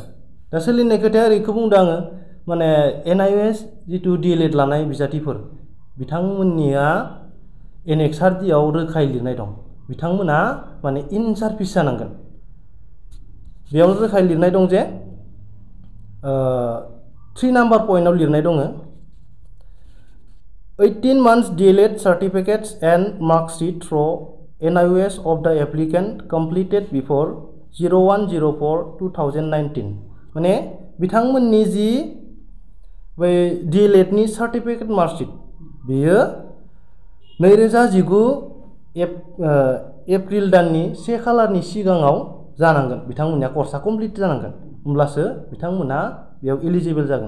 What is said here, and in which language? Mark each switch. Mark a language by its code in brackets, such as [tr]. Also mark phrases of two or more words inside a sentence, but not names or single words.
[brx] दा सोलिनाय खोथाया ओरैखौ बुंदों आङो माने NIOS जिथु DLED लानाय बिजाथिफोर बिथांमोननिया एनेक्सार डिआव रोखायै लिरनाय दं बिथांमोना माने [en] in service [brx] जानांगोन। बेयाव रोखायै लिरनाय दं जे 3 नाम्बार पइन्टआव लिरनाय दङ [en] 18 months DLED certificates and marksheet through NIOS of the applicant completed before 01/04/2019 [brx] माने बिथांमोननि जि बै DLED नि सार्टिफिकेट मार्कशीट बेयो 2019 एप्रिल दाननि 1 खालारनि सिगाङाव जानांगोन। बिथांमोननिया [en] course complete [brx] जानांगोन, होमब्लासो बिथांमोना बेयाव एलिजिबल जागोन।